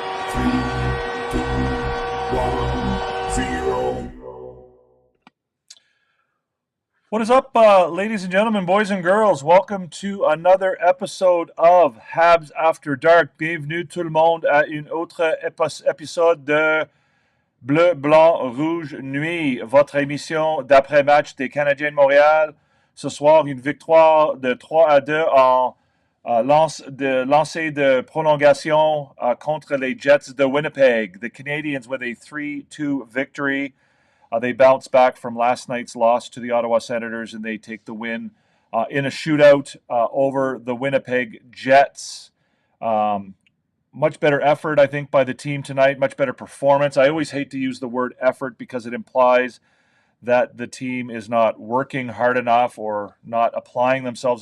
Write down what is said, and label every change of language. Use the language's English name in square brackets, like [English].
[English] 3, 2, 1, 0. What is up, ladies and gentlemen, boys and girls? Welcome to another episode of Habs After Dark. [French] Bienvenue tout le monde à une autre épisode de Bleu, Blanc, Rouge, Nuit, votre émission d'après-match des Canadiens de Montréal. Ce soir, une victoire de 3-2 en lancer de prolongation contre les Jets de Winnipeg. [English] The Canadiens with a 3-2 victory. They bounce back from last night's loss to the Ottawa Senators, and they take the win in a shootout over the Winnipeg Jets. Much better effort, I think, by the team tonight. Much better performance. I always hate to use the word effort because it implies that the team is not working hard enough or not applying themselves.